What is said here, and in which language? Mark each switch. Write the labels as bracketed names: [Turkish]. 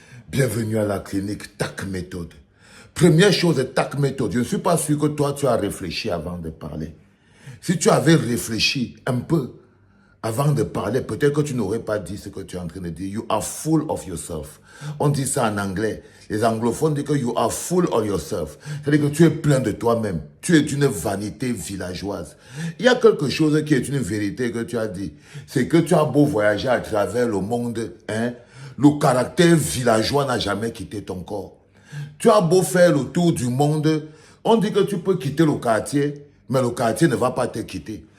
[French] Bienvenue à la clinique Takmeto. Première chose, Takmeto. Je ne suis pas sûr que toi tu as réfléchi avant de parler. Si tu avais réfléchi un peu avant de parler, peut-être que tu n'aurais pas dit ce que tu es en train de dire. [English] You are full of yourself. [French] On dit ça en anglais. Les anglophones disent que [English] you are full of yourself. [French] C'est-à-dire que tu es plein de toi-même. Tu es d'une vanité villageoise. Il y a quelque chose qui est une vérité que tu as dit. C'est que tu as beau voyager à travers le monde, hein, le caractère villageois n'a jamais quitté ton corps. Tu as beau faire le tour du monde, on dit que tu peux quitter le quartier, mais le quartier ne va pas te quitter.